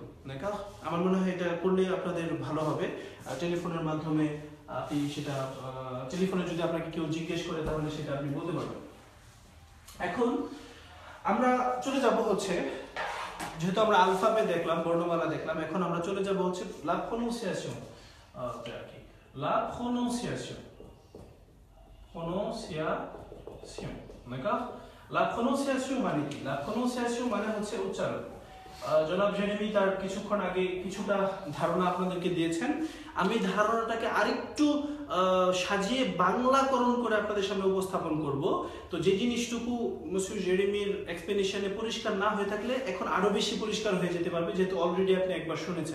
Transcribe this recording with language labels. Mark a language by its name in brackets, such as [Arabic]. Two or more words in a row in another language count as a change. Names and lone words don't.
[Bangla] দেখো, আমার মনে হয় এটা করলে আপনাদের ভালো হবে। টেলিফোনের মাধ্যমে আপনি সেটা, টেলিফোনে যদি আপনাকে কেউ জিজ্ঞেস করে তাহলে সেটা আপনি বলতে পারবেন। এখন আমরা চলে যাব হচ্ছে, যেহেতু আমরা আলফাবেট দেখলাম, বর্ণমালা দেখলাম, এখন আমরা চলে যাব হচ্ছে [French] la prononciation. la prononciation, prononciation. d'accord? La prononciation [Bangla] মানে কি? [French] La prononciation [Bangla] মানে হচ্ছে উচ্চারণ। জনাব জেরেমি তার কিছুক্ষণ আগে কিছুটা ধারণা আপনাদেরকে দিয়েছেন। আমি ধারণাটাকে আরেকটু সাজিয়ে বাংলাকরণ করে আপনাদের সামনে উপস্থাপন করব। তো যে জিনিসটুকু মিস্টার জেরেমির এক্সপ্লেনেশনে পরিষ্কার না হয়ে থাকলে এখন আরো বেশি পরিষ্কার হয়ে যেতে পারবে, যেহেতু অলরেডি আপনি একবার শুনেছেন।